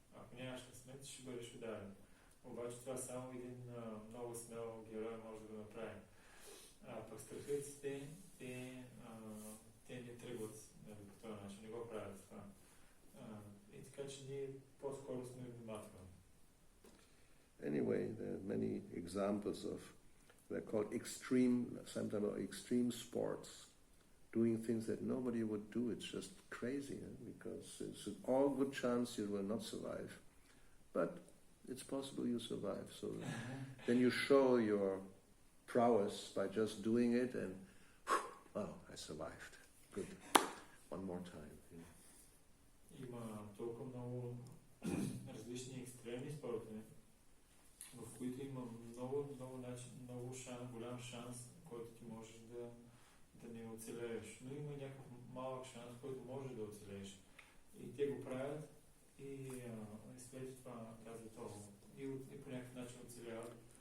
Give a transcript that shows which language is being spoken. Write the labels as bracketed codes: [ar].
[bg] Ако нямаш късмет, ще бъдеш ударен. Обаче това само един много смел герой може да го направи. Пък страхливците, те не тръгват по този начин, не го правят това. И така, че ние по-скоро сме внимателни. [en] Anyway, there are many examples of, they're called extreme sports, doing things that nobody would do. It's just crazy, because it's an all good chance you will not survive. But it's possible you survive. So then you show your prowess by just doing it, and I survived. Good. One more time. [bg] Има толкова много различни екстремни спортове, в които има много голям шанс, който ти можеш да не оцелееш. Но има някакъв малък шанс, който може да оцелееш. И те го правят и след това казват, и по някакъв начин оцеляват.